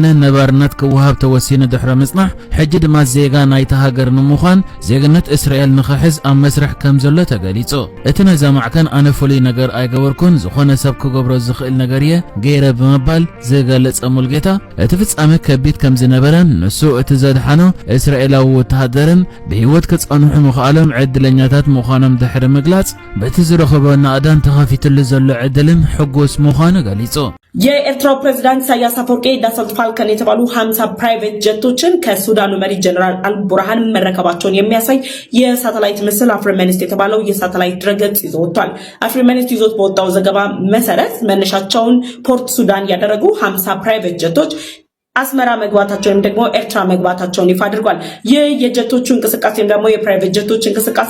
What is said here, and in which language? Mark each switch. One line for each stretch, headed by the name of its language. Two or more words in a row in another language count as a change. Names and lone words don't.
Tigrinya: ነባርነት ክወሃብ ተወሲኑ ድሕሪ ምጽናሕ ሕጂ ድማ ዜጋ ናይቲ ሃገር ንምዃን ዜግነት እስራኤል ንኽሕዝ ኣብ መስርሕ ከም ዘሎ ተገሊጹ እቲ ነዘማዕከን ኣነ ፍሉይ ነገር ኣይገበርኩን ዝኾነ ሰብ ክገብሮ ዝኽእል ነገር እየ ገይረ ብምባል ዝገለጸ ሙልጌታ እቲ ፍጻመ ከቢድ ከም ዝነበረን ንሱ እቲ ዘድሓኖ እስራኤላዊ ወተሃደርን ብህይወት ክጸንሑ ምኽኣሎም ዕድለኛታት ምዃኖም ድሕሪ ምግላጽ በቲ ዝረኸቦ ናዕዳን ተኸፊትሉ ዘሎ ዕድልን ሕጉስ ምዃኑ ገሊጹ
Amharic: የኤርትራው ፕሬዝዳንት ኢሳያስ አፈወርቂ ዳሰልት ፋልከን የተባሉ 50 ፕራይቬት ጀቶችን ከሱዳኑ መሪ ጀነራል አልቡርሃን መረከባቸውን የሚያሳይ የሳተላይት ምስል አፍሪሜኒስት የተባለው የሳተላይት ድረገጽ ይዞ ወጥቷል። አፍሪሜኒስት ይዞት በወጣው ዘገባ መሰረት መነሻቸውን ፖርት ሱዳን ያደረጉ 50 ፕራይቬት ጀቶች አስመራ መግባታቸውን ደግሞ ኤርትራ መግባታቸውን ይፋ አድርጓል። ይህ የጀቶቹ እንቅስቃሴ ደግሞ የፕራይቬት ጀቶች እንቅስቃሴ